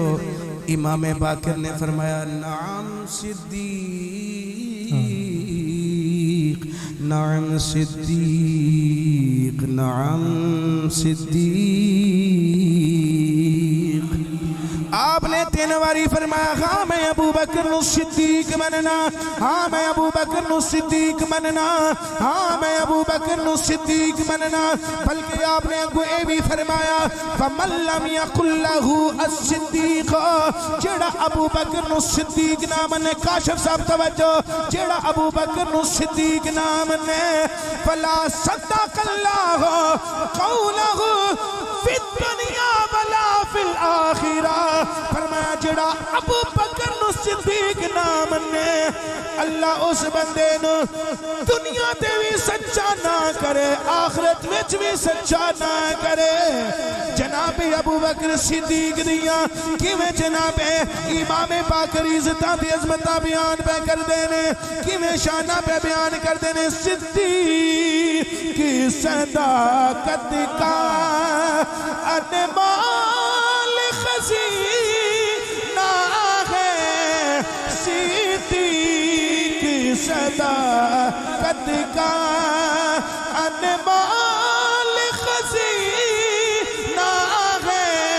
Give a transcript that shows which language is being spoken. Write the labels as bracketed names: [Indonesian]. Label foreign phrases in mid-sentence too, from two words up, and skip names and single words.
[Punjabi] امام باقر نے فرمایا [Arabic] نعم صدیق، نعم صدیق، نعم صدیق۔ [Punjabi] آپ نے تین واری فرمایا ہاں میں ابو بکر نو صدیق مننا، ہاں میں ابو بکر نو صدیق مننا، ہاں میں ابو بکر نو صدیق مننا۔ بلکہ آپ نے اگو اے بھی فرمایا [Arabic] فَمَن لَّمْ يَقُلْ لَهُ الصِّدِّيقُ، [Punjabi] جیڑا ابو بکر نو صدیق نام نے، کاشف صاحب توجہ، جیڑا ابو بکر نو صدیق نام نے [Arabic] فَلَا صَدَّقَ اللَّهُ قَوْلَهُ فِي الدُّنْيَا وَلَا فِي الْآخِرَةِ، [Punjabi] فرمایا جڑا ابو بکر نو صدیق نام نے اللہ اس بندے نو دنیا تے بھی سچا نہ کرے، آخرت وچ بھی سچا نہ کرے۔ جناب ابو بکر صدیق دیاں کیویں جناب امام باقر عزتاں دی عظمتاں بیان پہ کر دینے، کیویں شانہ پہ بیان کر دینے۔ [Urdu] صدیق کی صداقت کا انمال خزینہ ہے، صدیق کی صداقت کا انمال خزینہ ہے،